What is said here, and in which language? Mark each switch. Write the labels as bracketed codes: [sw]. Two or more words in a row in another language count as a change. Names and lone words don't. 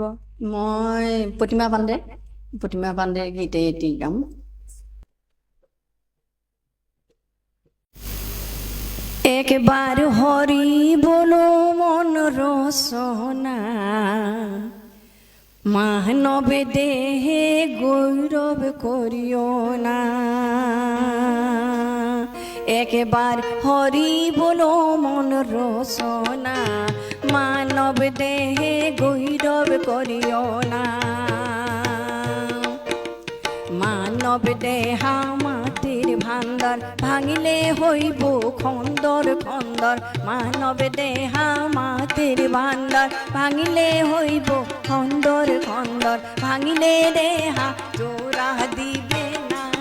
[as] মই প্ৰতিমা পাণ্ডে গীতে এটি গাম [bn] একবাৰ হৰি বলো মন [as] ৰচনা [bn] মানৱ দেহে গৌৰৱ করিও না একবার হরি বলো মন রচনা মানব দেহে গৌরৱ করিও না মানৱ দেহা মাটির ভাণ্ডার ভাঙিলে হইব খন্দর খন্দর মানৱ দেহা মাটির ভাণ্ডার ভাঙিলে হইব খন্দর খন্দর ভাঙিলে দেহা জোড়া দিবে না